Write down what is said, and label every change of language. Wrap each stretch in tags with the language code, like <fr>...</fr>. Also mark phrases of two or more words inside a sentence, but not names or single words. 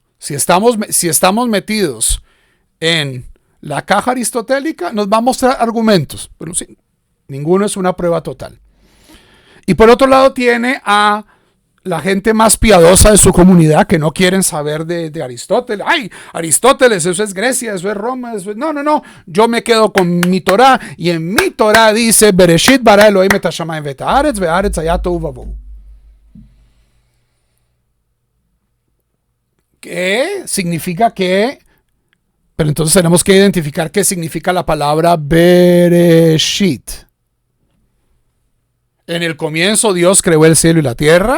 <es>Si estamos metidos en la caja aristotélica, nos va a mostrar argumentos, pero sí, ninguno es una prueba total. Y por otro lado tiene a la gente más piadosa de su comunidad que no quieren saber de Aristóteles. ¡Ay, Aristóteles, eso es Grecia, eso es Roma! Eso es... No. Yo me quedo con mi Torah y en mi Torah dice</es> <he>בראשית ברא אלהים את השמים ואת הארץ והארץ היתה תהו ובהו.</he> <es>¿Qué significa que? Pero entonces tenemos que identificar qué significa la palabra Bereshit. En el comienzo Dios creó el cielo y la tierra.</es>